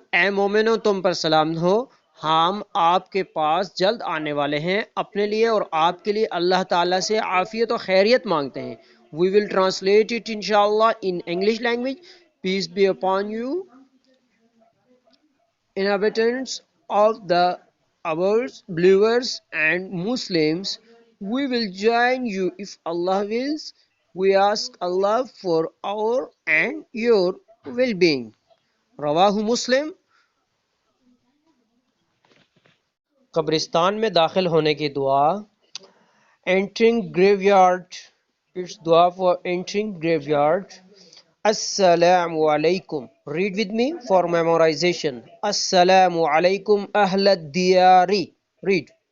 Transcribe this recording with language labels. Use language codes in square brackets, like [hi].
[ur] اے مومنو تم پر سلام ہو، ہم آپ کے پاس جلد آنے والے ہیں اپنے لیے اور آپ کے لیے اللہ تعالیٰ سے عافیت و خیریت مانگتے ہیں. [en] We will translate it inshallah in English language. Peace be upon you, inhabitants of the ours, believers and Muslims. We will join you if Allah wills. We ask Allah for our and your well-being. [ur] رواہ مسلم. قبرستان میں داخل ہونے کی دعا. [en] Entering graveyard. It's dua for entering graveyard. Assalamu alaikum. Read with me for memorization. [ar] Assalamu alaikum ahlad diyari. [en] Read.